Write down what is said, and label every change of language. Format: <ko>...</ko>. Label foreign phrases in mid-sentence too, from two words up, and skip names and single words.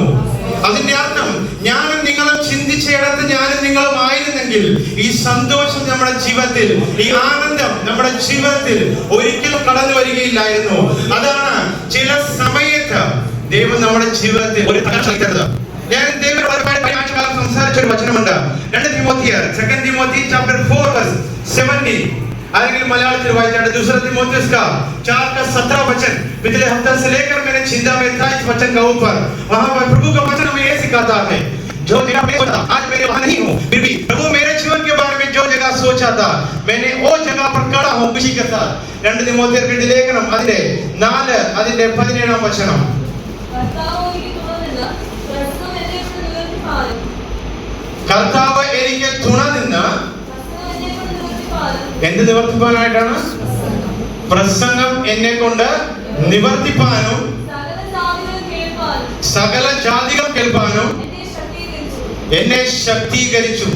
<ml>അതിന്റെ അർത്ഥം ഞാനും നിങ്ങളും ചിന്തിച്ചിടത്ത് ഞാനും നിങ്ങളും ആയിരുന്നെങ്കിൽ ഈ സന്തോഷം നമ്മുടെ ജീവിതത്തിൽ, ഈ ആനന്ദം നമ്മുടെ ജീവിതത്തിൽ ഒരിക്കലും കടന്നു വരികയില്ലായിരുന്നു. അതാണ് ചില സമയത്ത് ദൈവം നമ്മുടെ ജീവിതത്തിൽ ഒരു ഞാൻ ദൈവം സംസാരിച്ച ഒരു വചനമുണ്ട്. 2 തിമോത്തി chapter 4:17 അല്ലെങ്കിൽ മലയാളത്തിൽ വായിച്ചാണ്</ml> <hi>दूसरा तिमोथियस का 4:17 वचन. पिछले हफ्ते से लेकर मैंने चिंता में था इस वचन का ऊपर, वहां पर प्रभु का वचन हमें ये सिखाता है जो मेरा होता आज मेरे वहां नहीं हूं, फिर भी प्रभु मेरे जीवन के बारे में जो जगह सोचा था मैंने वो जगह पर खड़ा हूं खुशी के साथ.</hi> <ml>2 തിമോത്തിയുടെ ലേഖനം അതിന്റെ 4 അതിന്റെ 17 വചനം. കർത്താവ് എനിക്ക് തുണ നിന്ന് എന്ത് നിവർത്തിപ്പാനായിട്ടാണ്? പ്രസംഗം എന്നെ കൊണ്ട് നിവർത്തിപ്പാനും സകല ജാതികൾ കേൾപ്പാനും എന്നെ ശക്തീകരിച്ചു.</ml>